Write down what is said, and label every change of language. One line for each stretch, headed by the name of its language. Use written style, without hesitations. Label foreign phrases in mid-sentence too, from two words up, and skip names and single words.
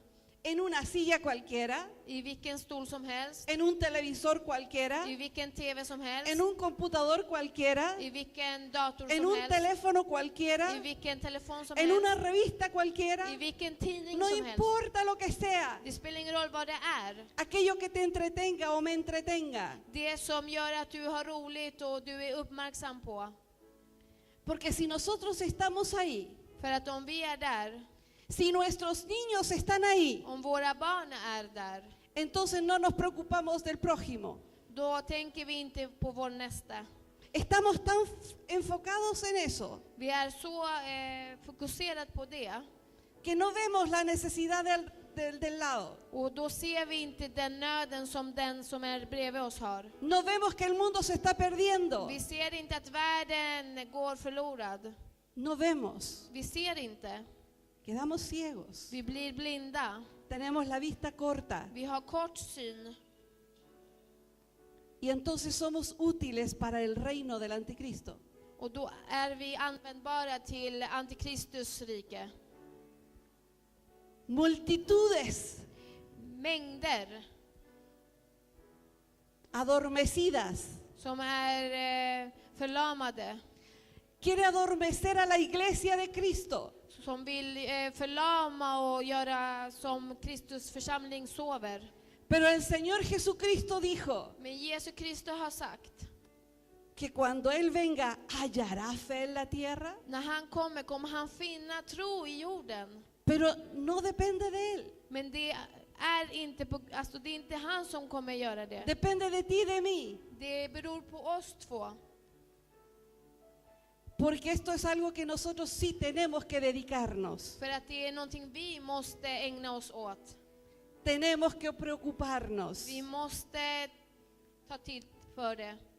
Spanish: en una silla cualquiera,
Swedish: i vilken stol som helst,
Spanish: en un televisor cualquiera,
Swedish: i vilken TV som helst,
Spanish: en un computador cualquiera,
Swedish: i vilken dator
Spanish: en
Swedish: som
Spanish: un
Swedish: helst,
Spanish: teléfono cualquiera,
Swedish: i vilken telefon som
Spanish: en una
Swedish: helst,
Spanish: revista cualquiera.
Swedish: i vilken tidning
Spanish: No
Swedish: som helst.
Spanish: importa lo que sea,
Swedish: Det spelar ingen roll vad det är.
Spanish: aquello que te entretenga o me entretenga.
Swedish: Det som gör att du har roligt och du är uppmärksam på.
Spanish: Porque si nosotros estamos ahí,
Swedish: För att om vi är där,
Spanish: si nuestros niños están ahí,
Swedish: om våra barn är där,
Spanish: entonces no nos preocupamos del prójimo.
Swedish: då tänker vi inte på vår nästa.
Spanish: Estamos tan enfocados en eso
Swedish: Vi är så fokuserade på det.
Spanish: que no vemos la necesidad del lado.
Swedish: Och då ser vi inte den nöden som den som är bredvid oss har.
Spanish: No vemos que el mundo se está perdiendo.
Swedish: Vi ser inte att världen går förlorad.
Spanish: No vemos.
Swedish: Vi ser inte.
Spanish: Quedamos ciegos.
Swedish: Vi blir blinda.
Spanish: Tenemos la vista corta.
Swedish: Vi har kort syn.
Spanish: Y entonces somos útiles para el reino del anticristo.
Swedish: Och då är vi användbara till antikristus rike.
Spanish: Multitudes
Swedish: Mängder
Spanish: adormecidas.
Swedish: som är förlamade.
Spanish: Quiere adormecer a la iglesia de Cristo.
Swedish: Som vill förlama och göra som Kristus församling sover.
Spanish: Pero el Señor Jesucristo dijo
Swedish: Men Jesus Kristus har sagt,
Spanish: que cuando Él venga, ¿hallará fe en la tierra?
Swedish: när han kommer han finna tro i jorden.
Spanish: Pero no depende de Él.
Swedish: Men det är inte det är inte han som kommer göra det.
Spanish: Depende de ti y de mí.
Swedish: Det beror på oss två.
Spanish: Porque esto es algo que nosotros sí tenemos que dedicarnos.
Swedish: För att det är någonting vi måste ägna oss åt.
Spanish: Tenemos que preocuparnos.
Swedish: Vi måste ta tid för det.